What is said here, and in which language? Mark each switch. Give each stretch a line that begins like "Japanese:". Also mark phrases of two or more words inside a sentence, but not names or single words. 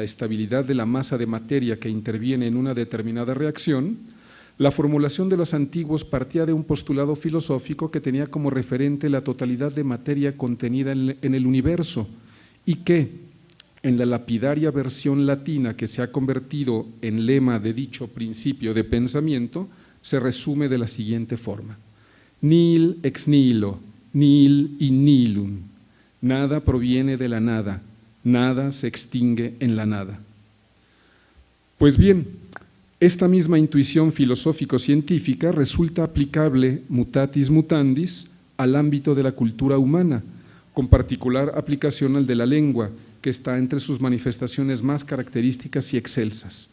Spanish: estabilidad de la masa de materia que interviene en una determinada reacción, la formulación de los antiguos partía de un postulado filosófico que tenía como referente la totalidad de materia contenida en el universo y que, en la lapidaria versión latina que se ha convertido en lema de dicho principio de pensamiento, se resume de la siguiente forma:
Latin: nihil ex nihilo, nihil in nihilum.
Spanish: Nada proviene de la nada, nada se extingue en la nada. Pues bien, esta misma intuición filosófico-científica resulta aplicable
Latin: mutatis mutandis
Spanish: al ámbito de la cultura humana, con particular aplicación al de la lengua, que está entre sus manifestaciones más características y excelsas.